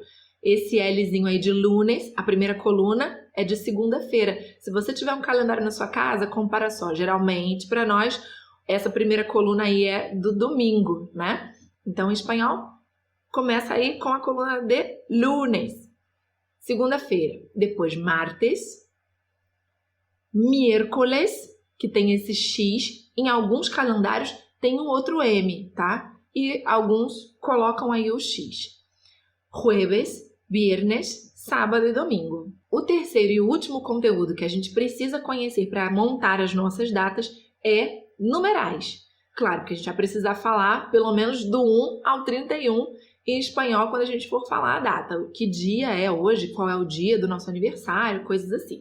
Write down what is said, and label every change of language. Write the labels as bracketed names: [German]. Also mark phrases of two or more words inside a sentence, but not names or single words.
[Portuguese] Esse Lzinho aí de lunes, a primeira coluna, é de segunda-feira. Se você tiver um calendário na sua casa, compara só. Geralmente, para nós, essa primeira coluna aí é do domingo, né? Então, em espanhol, começa aí com a coluna de lunes. Segunda-feira. Depois, martes. Miércoles, que tem esse X. Em alguns calendários tem um outro M, tá? E alguns colocam aí o X. [Spanish] Jueves, viernes, [Portuguese] sábado e domingo. O terceiro e último conteúdo que a gente precisa conhecer para montar as nossas datas é numerais. Claro que a gente vai precisar falar pelo menos do 1 ao 31 em espanhol quando a gente for falar a data. Que dia é hoje, qual é o dia do nosso aniversário, coisas assim.